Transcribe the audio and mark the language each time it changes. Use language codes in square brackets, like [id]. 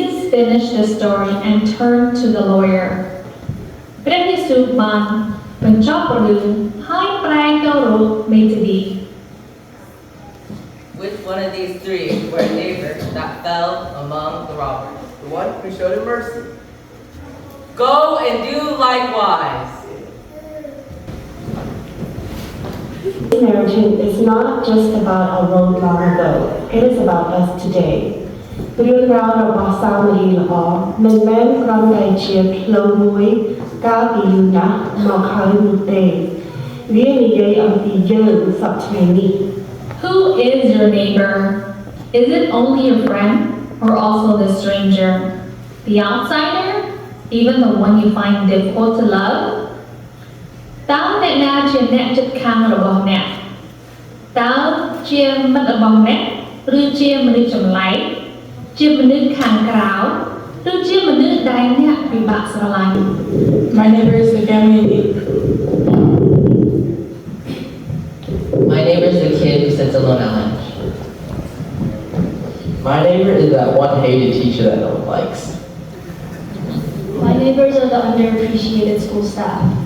[en] finished the story and turned to the lawyer. [km] ព្រះយេស៊ូវបានបញ្ចប់រឿងហើយប្រែទៅរកមេធាវី [en] Which one of these three were a neighbor that fell among the robbers? The one who showed him mercy. Go and do likewise. This narrative is not just about a road long ago. It is about us today. [km] រឿងរ៉ាវរបស់សាមរីល្អមិនមែនគ្រាន់តែជាផ្លូវមួយកាលពីយូរណាស់មកហើយនោះទេវានិយាយអំពីយើងសប្តាហ៍នេះ [en] Who is your neighbor? Is it only a friend or also the stranger? The outsider? Even the one you find difficult to love? [km] តើអ្នកណាជាអ្នកជិតខាងរបស់អ្នកតើជាមិត្តរបស់អ្នកឬជាមនុស្សចម្លែកជាមនុស្សខាងក្រៅឬជាមនុស្សដែលអ្នកពិបាកស្រឡាញ់ [en] My neighbor is the family in need. My neighbor is the kid who sits alone at lunch. My neighbor is that one hated teacher that no one likes. My neighbors are the underappreciated school staff.